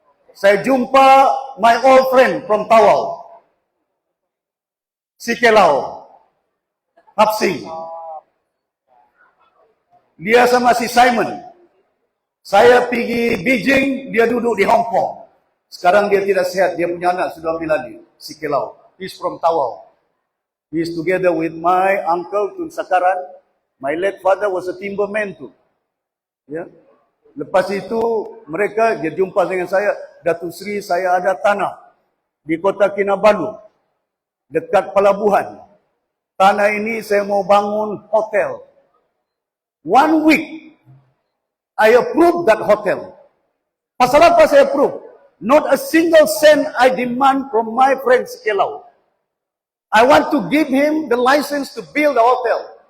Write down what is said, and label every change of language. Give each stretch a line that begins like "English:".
Malay: Saya jumpa
English: my old friend from Tawau.
Malay: Sikelau, Hapsing. Dia sama si Simon. Saya pergi Beijing, dia duduk di Hong Kong. Sekarang dia tidak sehat, dia punya anak sudah ambil alih, si Kelau.
English: He's from Tawau. He is together with my uncle Tun Sakaran. My late father was a timberman too.
Malay: Ya. Lepas itu mereka dia jumpa dengan saya, Datuk Seri, saya ada tanah di Kota Kinabalu dekat pelabuhan. Tanah ini saya mau bangun hotel.
English: 1 week I approve that hotel.
Malay: Pasal apa saya approve?
English: Not a single cent I demand from my friend Kelau. I want to give him the license to build a hotel.